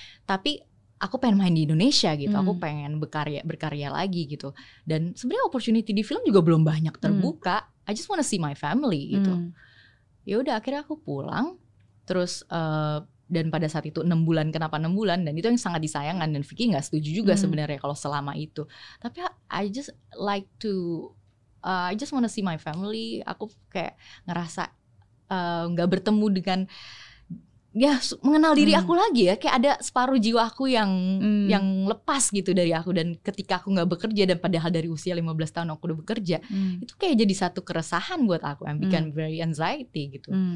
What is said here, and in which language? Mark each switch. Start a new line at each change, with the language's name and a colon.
Indonesian: Tapi aku pengen main di Indonesia gitu. Aku pengen berkarya lagi gitu. Dan sebenarnya opportunity di film juga belum banyak terbuka.
English: I just wanna see my family
Indonesian: gitu. Ya udah akhirnya aku pulang. Terus dan pada saat itu 6 bulan, kenapa 6 bulan? Dan itu yang sangat disayangkan, dan Vicky gak setuju juga sebenarnya kalau selama itu. Tapi
English: I just like to I just wanna see my family.
Indonesian: Aku kayak ngerasa gak bertemu dengan ya mengenal diri aku lagi ya. Kayak ada separuh jiwa aku yang lepas gitu dari aku. Dan ketika aku gak bekerja, dan padahal dari usia 15 tahun aku udah bekerja, itu kayak jadi satu keresahan buat aku,
English: and become very anxiety
Indonesian: gitu.